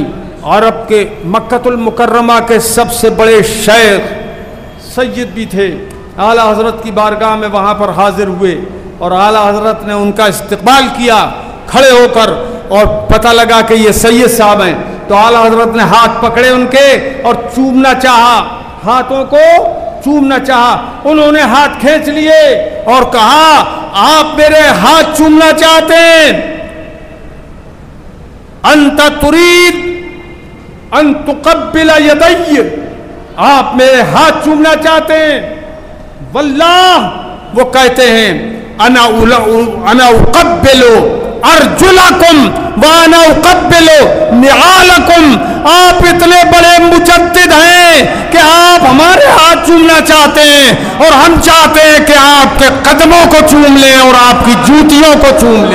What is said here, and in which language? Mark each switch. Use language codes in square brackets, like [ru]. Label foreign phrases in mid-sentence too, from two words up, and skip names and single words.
[hi] अरब के मक्कतुल मुकर्रमा के सबसे बड़े शेख सैयद भी थे, आला हजरत की बारगाह में वहाँ पर हाजिर हुए और आला हजरत ने उनका इस्तकबाल किया खड़े होकर, और पता लगा कि ये सैयद साहब हैं, तो आला हजरत ने हाथ पकड़े उनके और चूमना चाहा, हाथों को चूमना चाहा। उन्होंने हाथ खींच लिए और कहा आप मेरे हाथ चूमना चाहते हैं, [ar] أنت تريد أن تقبل يدي, [hi] आप मेरे हाथ चूमना चाहते हैं। [ar] वल्लाह, [hi] वो कहते हैं [ar] أنا أقبل أرجلكم وأنا أقبل نعالكم, [hi] आप इतने बड़े मुजद्दिद हैं कि आप हमारे हाथ चूमना चाहते हैं और हम चाहते हैं कि आपके कदमों को चूम लें और आपकी जूतियों को चूम लें।